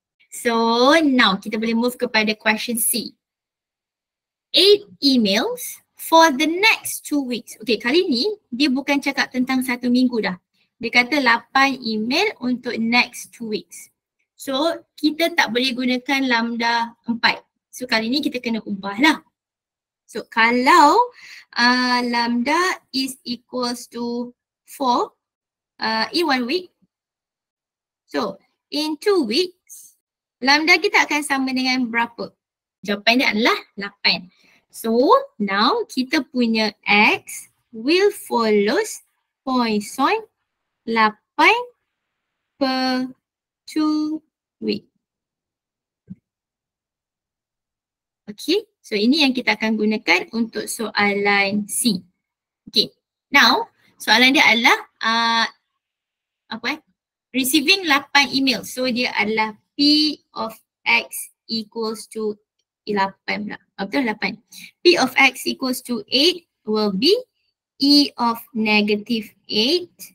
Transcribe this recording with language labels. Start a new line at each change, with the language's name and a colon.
English: So, now
Malay: kita boleh move kepada question C.
English: 8 emails for the next 2 weeks.
Malay: Okay, kali ni dia bukan cakap tentang 1 minggu dah. Dia kata 8 email untuk
English: next 2 weeks.
Malay: So, kita tak boleh gunakan lambda 4. So, kali ni kita kena ubah lah.
English: So, kalau lambda is equals to 4 in 1 week.
Malay: So, in 2 weeks, lambda kita akan sama dengan berapa? Jawapan dia adalah 8. So, now kita punya
English: X will follows Poisson 8 per 2 week.
Malay: Okay, so ini yang kita akan gunakan untuk soalan C. Okay, now soalan dia adalah
English: receiving 8 email.
Malay: So dia adalah P of X equals to 8 pula. Betul 8.
English: P of X equals to 8 will be E of negative 8.